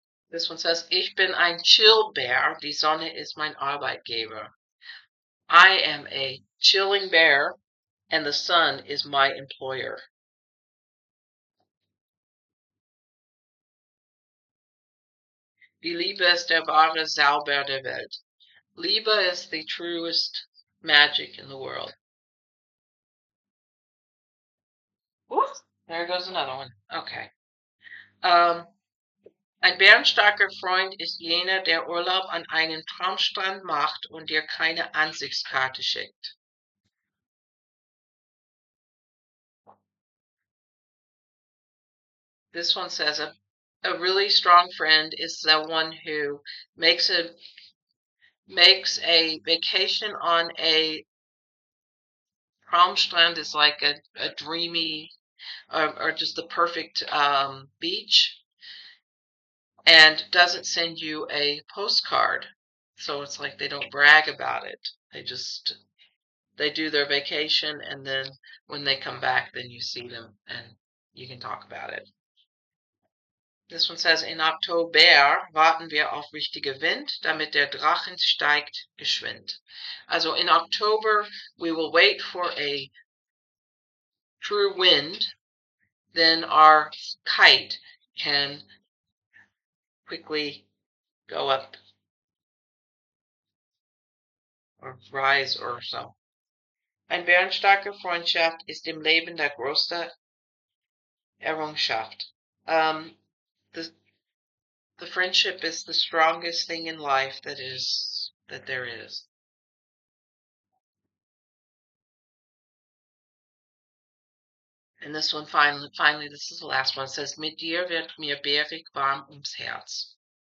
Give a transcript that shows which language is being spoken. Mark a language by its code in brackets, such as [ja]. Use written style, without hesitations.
[en] This one says, [de] Ich bin ein Chillbär, die Sonne ist mein Arbeitgeber. [en] I am a chilling bear, and the sun is my employer. [de] Die Liebe ist der wahre Zauber der Welt. [en] Liebe is the truest magic in the world. Oops, there goes another one. Okay. [de] Ein bärenstarker Freund ist jener, der Urlaub an einen Traumstrand macht und dir keine Ansichtskarte schickt. [en] This one says a really strong friend is the one who makes a vacation on a Traumstrand, is like a dreamy or just the perfect beach, and doesn't send you a postcard. So it's like they don't brag about it. They do their vacation, and then when they come back, then you see them and you can talk about it. This one says, [de] in Oktober warten wir auf richtige Wind, damit der Drachen steigt geschwind. [en] Also in October, we will wait for a true wind, then our kite can quickly go up or rise or so. [de] Ein bärenstarke Freundschaft ist im Leben der größte Errungenschaft. [en] The friendship is the strongest thing in life that there is. And this one finally, this is the last one. It says, [de] Mit dir wird mir bärig warm ums Herz.